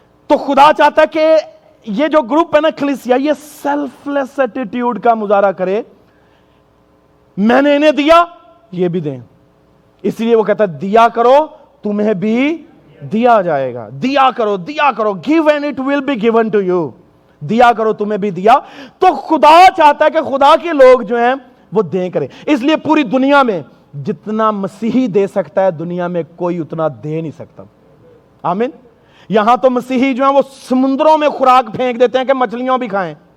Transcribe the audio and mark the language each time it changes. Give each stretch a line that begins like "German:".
Urdu: تو خدا چاہتا ہے کہ یہ جو گروپ ہے نا کلیسیا, یہ سیلف لیس ایٹیٹیوڈ کا مظاہرہ کرے. میں نے انہیں دیا, یہ بھی دیں. اس لیے وہ کہتا ہے دیا کرو تمہیں بھی دیا جائے گا. دیا کرو, دیا کرو.
English: give and it will be given to you.
Urdu: دیا کرو تمہیں بھی دیا. تو خدا چاہتا ہے کہ خدا کے لوگ جو ہیں وہ دیں کریں. اس لیے پوری دنیا میں جتنا مسیحی دے سکتا ہے دنیا میں کوئی اتنا دے نہیں سکتا. آمین. یہاں تو مسیحی جو ہیں وہ سمندروں میں خوراک پھینک دیتے ہیں کہ مچھلیاں بھی کھائیں.